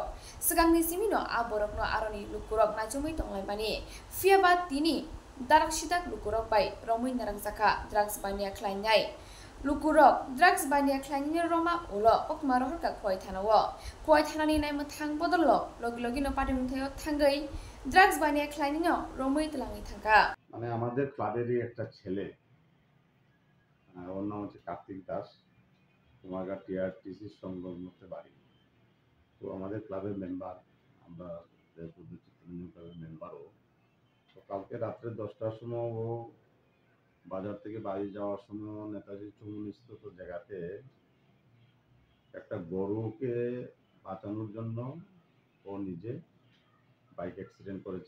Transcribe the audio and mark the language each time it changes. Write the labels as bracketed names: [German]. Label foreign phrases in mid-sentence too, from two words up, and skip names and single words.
[Kok Borok] Segangni simino a borokno aroni lukurok najumui tonglai bani fiaba tini darak sidak lukurok bai romui narangjaka drugs bania klainyai lukurok drugs bania klainyai roma ulo okmaro horka khoi thanawo khoi thanani naimo thang bodollo logi logi no patimtheo thangai drugs bania klainyai romui tlangi thanga [Bangla] মানে আমাদের ক্লাবেরই একটা ছেলে, ওর নাম হচ্ছে কার্তিক দাস। কুমারঘাট টিআরটিসির সংলগ্নতে বাড়ি। তো আমাদের ক্লাবের মেম্বার, আমরা ক্লাবের মেম্বারও। তো কালকে রাত্রে 10টার সময় ও বাজার থেকে বাড়ি যাওয়ার সময় নেতাজি চৌমুহনীস্থিত জায়গাতে একটা গরুকে বাঁচানোর জন্য ও নিজে বাইক অ্যাক্সিডেন্ট করেছে।